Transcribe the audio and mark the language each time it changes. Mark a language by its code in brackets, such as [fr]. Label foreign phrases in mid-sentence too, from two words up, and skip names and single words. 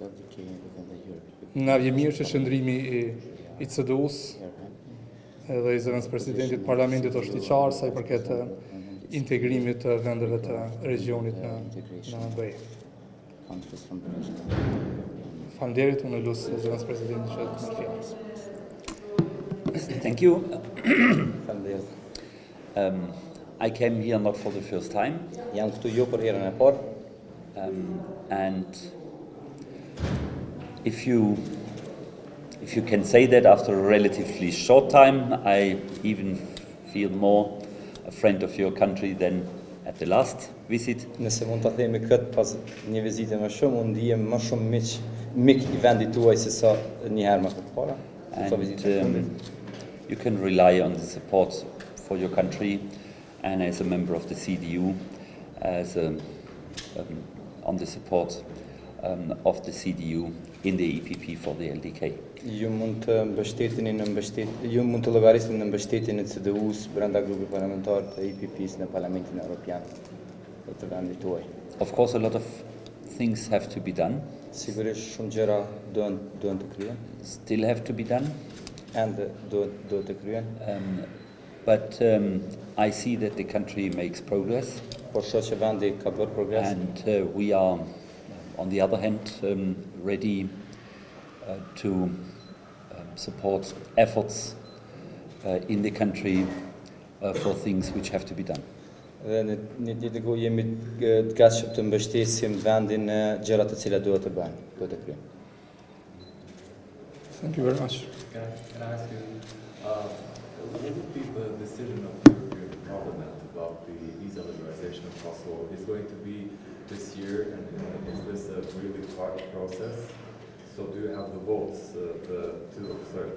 [sq] Na vjen mirë që qëndrimi i CDU-s edhe i zëvendës presidentit Parlamentit është i qartë sa i përket integrimit të vendeve të regionit në BE. Faleminderit, unë lutem zëvendës presidentit që të marrë fjalën. [en] Thank you. I came here not for the first time. [sq] Jam këtu jo për herën e parë. [en] And if you can say that after a relatively short time, I even feel more a friend of your country than at the last visit. [sq] Nëse mund ta themi këtë pas një vizite më shumë, unë ndihem më shumë mik i vendit tuaj se sa një herë më përpara. [en] And you can rely on the support for your country and as a member of the CDU, on the support of the CDU in the EPP for the LDK. [sq] Ju mund të llogarisni në mbështetjen e CDU-s brenda grupit parlamentar të EPP-s në Parlamentin Evropian të vendit tuaj. [en] Of course, a lot of things have to be done. [sq] Sigurisht shumë gjëra duhen të kryen. [en] Still have to be done. [sq] And duhet të kryen. [en] But I see that the country makes progress. [sq] Por shoh që vendi ka bërë progres. [en] And we are, on the other hand, ready to support efforts in the country for things which have to be done. [sq] Dhe në ditë ku jemi të gatshëm të mbështesim vendin në gjërat të cilat duhet të bëhen, duhet të kryejmë. [en] Thank you very much. Can I ask you, what would be the decision of the European Parliament about the visa liberalization of Kosovo? Is going to be this year, and is this a really hard process? So do you have the votes to observe?